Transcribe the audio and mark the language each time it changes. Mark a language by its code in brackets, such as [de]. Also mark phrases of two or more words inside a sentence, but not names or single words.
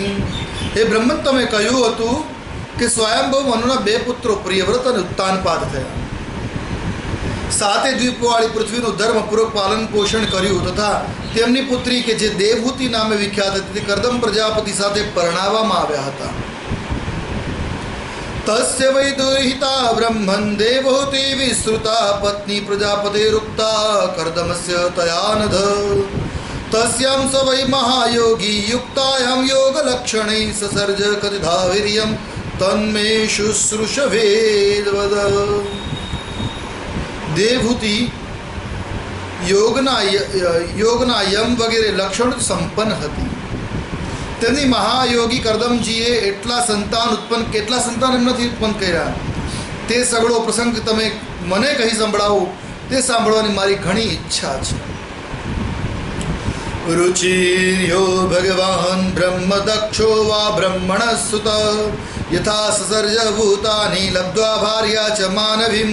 [gu] હે બ્રહ્મન, તમે કહ્યું હતું કે સ્વયંભુ મનુના બે પુત્રો પ્રિયવ્રત અને ઉત્તાનપાદ થયા, સાતે દ્વીપવાળી પૃથ્વીનું ધર્મપૂર્વક પાલન પોષણ કર્યું તથા તેમની પુત્રી કે જે દેવહૂતિ નામે વિખ્યાત હતી તે કરદમ પ્રજાપતિ સાથે પરણાવવામાં આવ્યા હતા। [sa] तस्य वै दुहिता ब्रह्मन् देवहूति विश्रुता पत्नी प्रजापतिरुक्ता कर्दमस्य तयानध तस्यां स वै महायोगी युक्तायां योगलक्षणैः ससर्ज कथिता वीर्यं तन्मे शुश्रूषवेद्वद। [gu] દેવહૂતિ યોગના યમ વગેરે લક્ષણ સંપન્ન હતી। તેમની મહાયોગી કરદમજીએ કેટલા સંતાન એમનાથી ઉત્પન્ન કર્યા તે સગળો પ્રસંગ તમે મને કહી સંભળાવો, તે સાંભળવાની મારી ઘણી ઈચ્છા છે। [sa] રુચિર્યો ભગવાન બ્રહ્મ દક્ષો વા બ્રહ્મણ સુત યથા સસર્જ ભૂતાની લબ્ધ્વા ભાર્યા ચ માનવીમ।